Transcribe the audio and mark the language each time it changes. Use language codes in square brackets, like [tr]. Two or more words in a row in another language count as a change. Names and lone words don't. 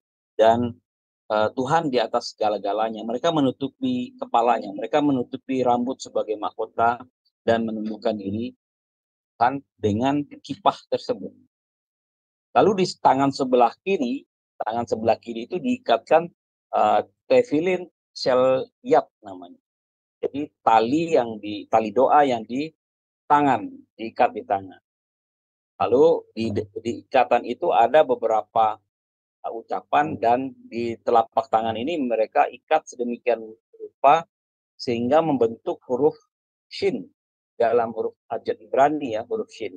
[id] Dan Tuhan di atas segala-galanya. Mereka menutupi kepalanya, mereka menutupi rambut sebagai mahkota dan menundukkan diri Tuhan dengan kipah tersebut. Lalu di tangan sebelah kiri itu diikatkan [he] תפילין של יד [id] namanya. Jadi tali doa yang di tangan, diikat di tangan. Lalu di ikatan itu ada beberapa ucapan, dan di telapak tangan ini mereka ikat sedemikian rupa sehingga membentuk huruf shin dalam huruf abjad Ibrani ya, huruf shin.